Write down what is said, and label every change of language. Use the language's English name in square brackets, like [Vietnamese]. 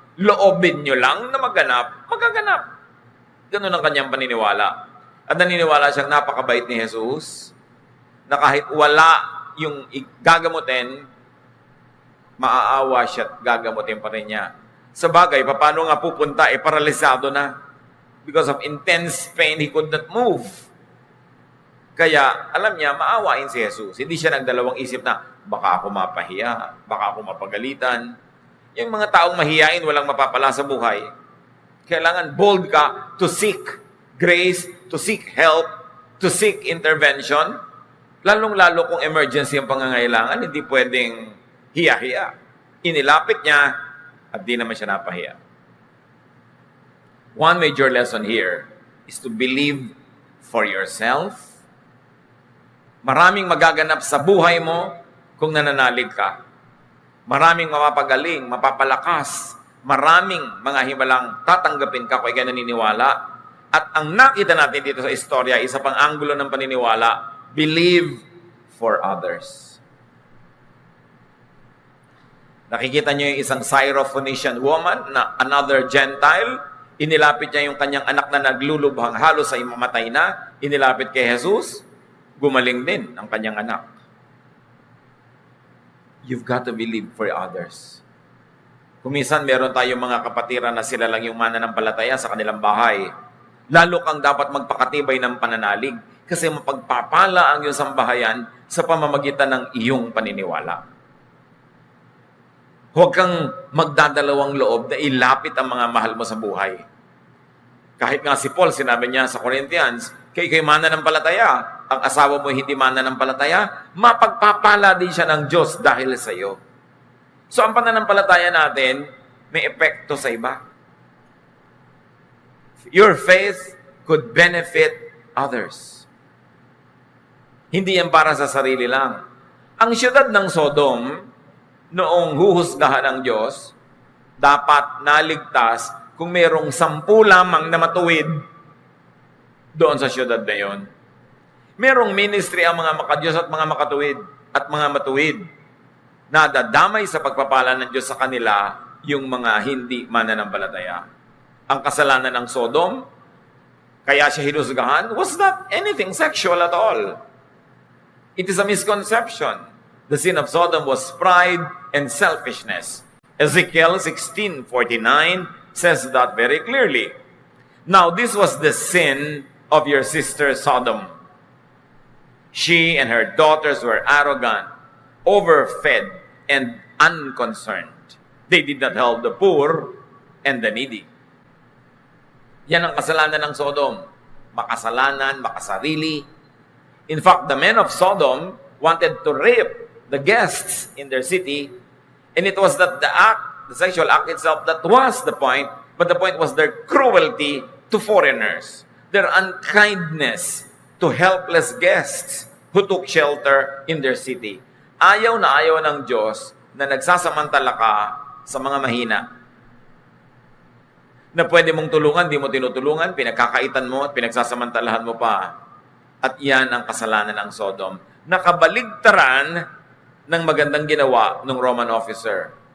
[Filipino] Loobin nyo lang na maganap, magaganap. Ganun ang kanyang paniniwala. At naniniwala siyang napakabait ni Jesus, na kahit wala yung gagamutin, maaawa siya at gagamutin pa rin niya. Sa bagay, paano nga pupunta? Paralisado na. [English] Because of intense pain, he could not move. [Filipino] Kaya, alam niya, maawain si Jesus. Hindi siya nagdalawang isip na, baka ako mapahiya, baka ako mapagalitan. Yung mga taong mahiyain, walang mapapala sa buhay. Kailangan [English] bold [Filipino] ka [English] to seek grace, to seek help, to seek intervention. [Filipino] Lalong-lalo kung emergency ang pangangailangan, hindi pwedeng hiya-hiya. Inilapit niya at di naman siya napahiya. [English] One major lesson here is to believe for yourself. [Filipino] Maraming magaganap sa buhay mo kung nananalig ka. Maraming mapapagaling, mapapalakas. Maraming mga himalang tatanggapin ka kung ikaw naniniwala. At ang nakita natin dito sa istorya, isa pang anggulo ng paniniwala, [English] believe for others. [Filipino] Nakikita niyo yung isang Syrophoenician woman na another Gentile. Inilapit niya yung kanyang anak na naglulubhang halos ay mamatay na. Inilapit kay Jesus. Gumaling din ang kanyang anak. [English] You've got to believe for others. [Filipino] Kuminsan meron tayong mga kapatiran na sila lang yung mananampalataya sa kanilang bahay. Lalo kang dapat magpakatibay ng pananalig kasi mapagpapala ang iyong sambahayan sa pamamagitan ng iyong paniniwala. Huwag kang magdadalawang loob na ilapit ang mga mahal mo sa buhay. Kahit nga si Paul, sinabi niya sa Corinthians, kayo mananampalataya, ang asawa mo hindi mananampalataya, mapagpapala din siya ng Diyos dahil sa iyo. So ang pananampalataya natin, may epekto sa iba. [English] Your faith could benefit others. [Filipino] Hindi yan para sa sarili lang. Ang siyudad ng Sodom, noong huhusgahan ng Diyos, dapat naligtas kung mayroong 10 lamang na matuwid doon sa siyudad na yon. Merong ministry ang mga makadiyos at mga makatuwid at mga matuwid na dadamay sa pagpapala ng Diyos sa kanila yung mga hindi mananampalataya. Ang kasalanan ng Sodom, kaya siya hinusgahan, [English] was not anything sexual at all. It is a misconception. The sin of Sodom was pride and selfishness. Ezekiel 16:49 says that very clearly. Now, this was the sin of your sister Sodom. She and her daughters were arrogant, overfed, and unconcerned. They did not help the poor and the needy. [Filipino] Yan ang kasalanan ng Sodom. Makasalanan, makasarili. [English] In fact, the men of Sodom wanted to rape the guests in their city, and it was that the sexual act itself that was the point, but the point was their cruelty to foreigners, their unkindness to helpless guests who took shelter in their city. [Filipino] Ayaw na ayaw ng Diyos na nagsasamantala ka sa mga mahina. Na pwede mong tulungan, di mo tinutulungan, pinagkakaitan mo at pinagsasamantalahan mo pa. At yan ang kasalanan ng Sodom. Nakabaligtaran ng magandang ginawa ng Roman officer.